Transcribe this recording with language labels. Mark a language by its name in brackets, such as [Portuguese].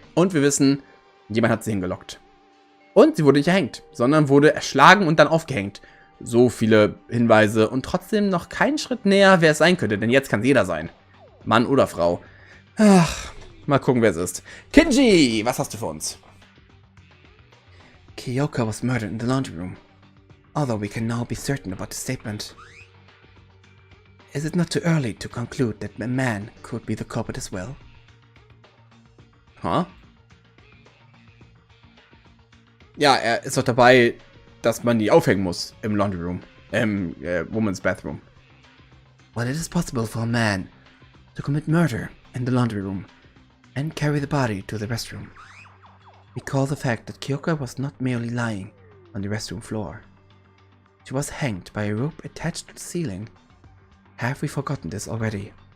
[German] Und wir wissen, jemand hat sie hingelockt. Und sie wurde nicht erhängt, sondern wurde erschlagen und dann aufgehängt. So viele Hinweise und trotzdem noch keinen Schritt näher, wer es sein könnte, denn jetzt kann es jeder sein. Mann oder Frau. Ach, mal gucken, wer es ist. Kinji, was hast du für uns? [English] Kyoka was murdered in the laundry room, although we can now be certain about the statement. Is it not too early to conclude that a man could be the culprit as well? Huh? [German] Ja, er ist doch dabei, dass man die aufhängen muss im Laundry Room. [English] Woman's Bathroom. Well, it is possible for a man to commit murder in the laundry room and carry the body to the restroom. Recall the fact that Kyoka was not merely lying on the restroom floor. She was hanged by a rope attached to the ceiling. Have we forgotten this already?